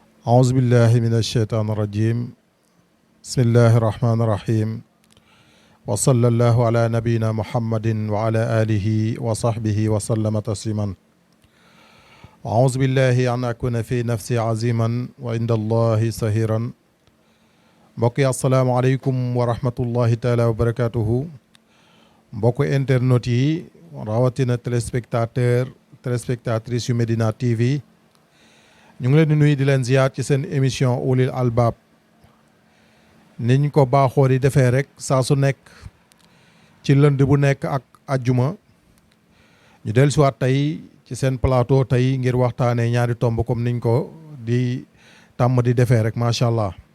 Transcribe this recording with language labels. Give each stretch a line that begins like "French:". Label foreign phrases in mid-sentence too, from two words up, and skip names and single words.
Arabic: أعوذ بالله من الشيطان الرجيم بسم الله الرحمن الرحيم وصلى الله على نبينا محمد وعلى آله وصحبه وسلم تسليما أعوذ بالله أن أكون في نفسي عظيما وعند الله سهيرا
Wolof: mbokk yi
Arabic: السلام عليكم ورحمة الله تعالى وبركاته
Wolof: mbokk internet yi rawatina téléspectatrice yu Medina TV ñu ngi leen di nuyu di leen ziyaar ci seen émission ulil albab niñ ko baaxoo di defee rek saa su nekk ci lënd bu nekk ak ajjuma ñu dellusiwaat tey ci seen plateau tey ngir waxtaanee ñaari tomb comme niñ ko di tàmm di defee rek
Arabic: ما شاء الله.